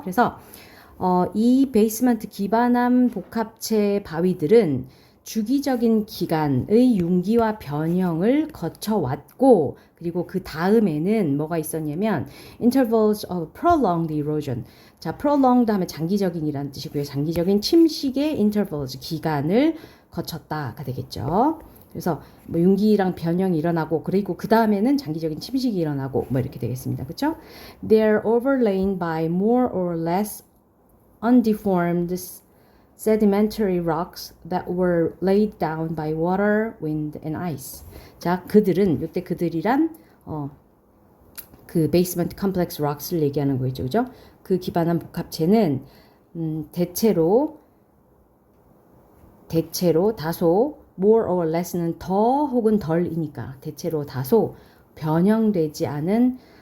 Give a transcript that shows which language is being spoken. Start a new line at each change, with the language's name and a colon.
Korean: 그래서 이 베이스먼트 기반함 복합체 바위들은 주기적인 기간의 융기와 변형을 거쳐왔고 그리고 그 다음에는 뭐가 있었냐면
English: intervals of prolonged erosion.
Korean: 자, prolonged 하면 장기적인이라는 뜻이고요. 장기적인 침식의 intervals, 기간을 거쳤다가 되겠죠. 그래서 뭐 융기랑 변형이 일어나고 그리고 그 다음에는 장기적인 침식이 일어나고 뭐 이렇게 되겠습니다. 그렇죠?
English: They are overlain by more or less undeformed sedimentary rocks that were laid down by water, wind, and ice.
Korean: 자, 이때 그들이란 그 basement complex rocks를 얘기하는 거죠, 그죠? 그 기반함 복합체는 대체로 다소 more or less는 더 혹은 덜이니까 대체로 다소 변형되지 않은